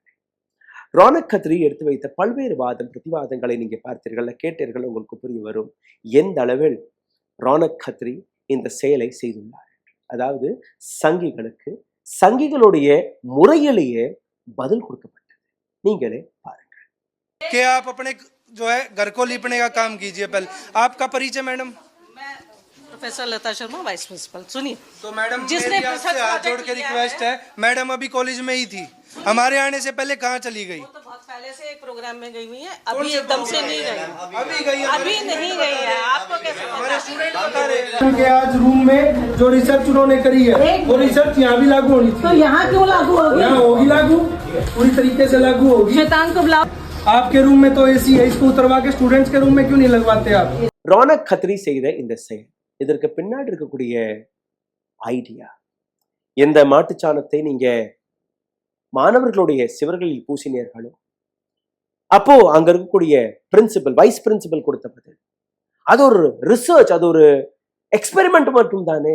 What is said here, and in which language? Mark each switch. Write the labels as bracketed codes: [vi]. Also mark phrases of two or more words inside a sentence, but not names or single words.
[ta] ரோனக் கத்ரி எடுத்து வைத்த பல்வேறு வாதம் பிரதிவாதங்களை நீங்க பார்த்தீர்கள், கேட்டீர்கள், உங்களுக்கு புரிய வரும் எந்த அளவில் ரோனக் கத்ரி இந்த செயலை செய்துள்ளார். அதாவது சங்கிகளுக்கு சங்கிகளுடைய முறையிலேயே பதில் கொடுக்கப்பட்டது. நீங்களே பாருங்க. [hi] कि आप अपने जो है घर को लीपने का काम कीजिए। पहले आपका परिचय मैडम? मैं प्रोफेसर लता शर्मा, [en] vice principal. [hi] सुनिए, तो मैडम जिसने मेरी आपसे हाथ जोड़ के रिक्वेस्ट है, मैडम अभी कॉलेज में ही थी, हमारे आने से पहले कहाँ चली गई? वो तो बहुत पहले से एक प्रोग्राम में गई हुई है, अभी एकदम से नहीं गई। अभी गई है? अभी नहीं गई है, आपको कैसे हमारे स्टूडेंट बता रहे हैं के आज रूम में जो रिसर्च उन्होंने करी है वो रिसर्च यहाँ भी लागू होनी तो चाहिए। यहाँ क्यों लागू होगी? यहाँ होगी लागू, पूरी तरीके से लागू होगी। शैतान को बुलाओ। आपके रूम में तो एसी है, इसको उतरवा के स्टूडेंट्स के रूम में क्यों नहीं लगवाते आप? [ta] ரோனக் கத்ரி செய்த இந்த செயல், இதற்கு பின்னாடி இருக்கக்கூடிய ஐடியா, எந்த மாட்டுச்சாணத்தை நீங்க மாணவர்களுடைய சிவர்களில் பூசினீர்களோ அப்போ அங்க இருக்கக்கூடிய பிரின்சிபல், [en] vice principal [ta] கொடுத்த பதில், அது ஒரு ரிசர்ச், அது ஒரு எக்ஸ்பெரிமெண்ட் மட்டும் தானே.